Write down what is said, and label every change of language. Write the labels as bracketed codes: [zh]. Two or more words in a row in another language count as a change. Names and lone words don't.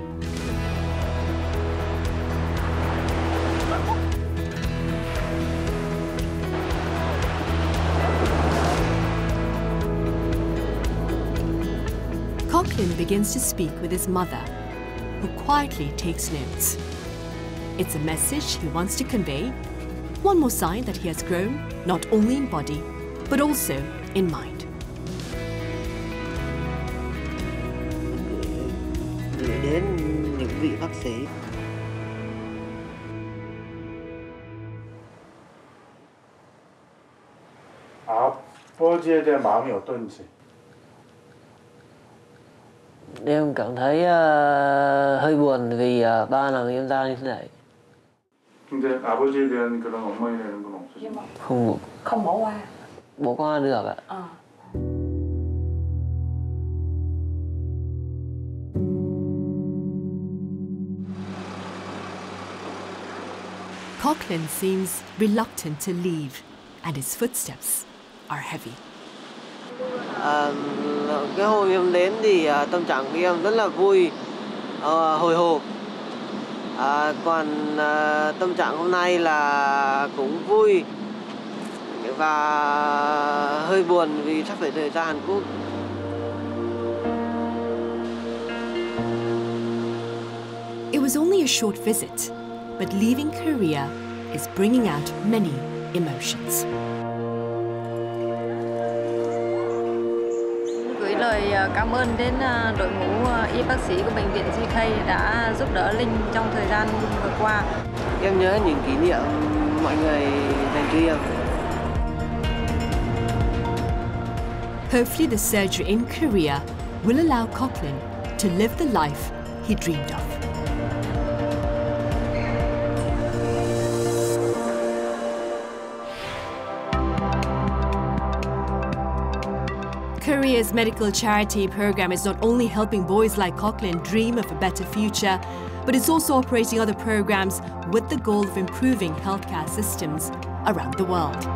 [en] Quoc Linh begins to speak with his mother, who quietly takes notes. It's a message he wants to convey, one more sign that he has grown not only in body, but also in mind. [vi] Gửi đến những vị bác sĩ. [ko] 아버지에 대한 마음이 어떤지. [vi] Em cảm thấy hơi buồn vì ba làm em ra như thế này. [ko] 근데 아버지에 대한 그런 어머니에 대한 건 없으신가요? [vi] Không bỏ qua. Bỏ qua được ạ. [en] Quoc Linh seems reluctant to leave, and his footsteps are heavy. [vi] Cái hôm em đến thì tâm trạng của em rất là vui, hồi hộp. Còn tâm trạng hôm nay là cũng vui và hơi buồn vì sắp phải rời ra Hàn Quốc. [en] It was only a short visit, but leaving Korea is bringing out many emotions. [vi] Gửi lời cảm ơn đến đội ngũ y bác sĩ của bệnh viện KHIDI đã giúp đỡ Linh trong thời gian vừa qua. Em nhớ những kỷ niệm mọi người dành cho em. [en] Hopefully the surgery in Korea will allow Quoc Linh to live the life he dreamed of. Korea's medical charity program is not only helping boys like Quoc Linh dream of a better future, but it's also operating other programs with the goal of improving healthcare systems around the world.